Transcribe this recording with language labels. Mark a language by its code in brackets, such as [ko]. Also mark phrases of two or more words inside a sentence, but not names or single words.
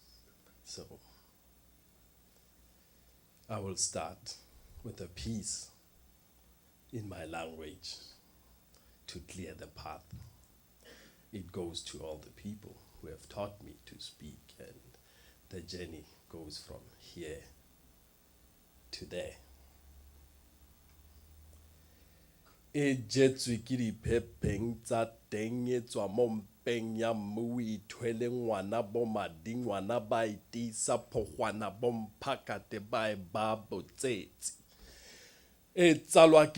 [en] So I will start with a piece in my language to clear the path. it goes to all the people who have taught me to speak, and the journey goes from here to there. [tn] E jetswe ke diphepeng tsa teng e tswa mo mpeng ya mmu o ithwele ngwana bo madi ngwana ba itisa phogwana bo mphakate ba e ba botsetse e tsalwa ke